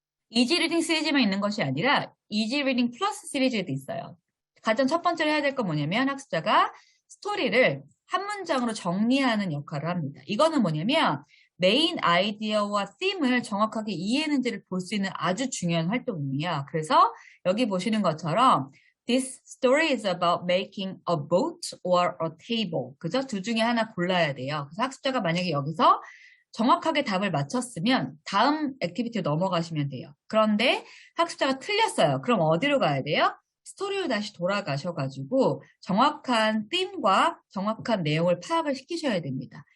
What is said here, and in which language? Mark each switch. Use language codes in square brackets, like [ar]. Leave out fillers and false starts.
[ko] 이지 리딩 시리즈만 있는 것이 아니라 이지 리딩 플러스 시리즈도 있어요. 가장 첫 번째로 해야 될 건 뭐냐면 학습자가 스토리를 한 문장으로 정리하는 역할을 합니다. 이거는 뭐냐면 메인 아이디어와 팀을 정확하게 이해했는지를 볼 수 있는 아주 중요한 활동이에요. 그래서 여기 보시는 것처럼 [en] This story is about making a boat or a table. [ko] 그죠? 둘 중에 하나 골라야 돼요. 그래서 학습자가 만약에 여기서 정확하게 답을 맞췄으면 다음 액티비티로 넘어가시면 돼요. 그런데 학습자가 틀렸어요. 그럼 어디로 가야 돼요? 스토리로 다시 돌아가셔가지고 정확한 팀과 정확한 내용을 파악을 시키셔야 됩니다.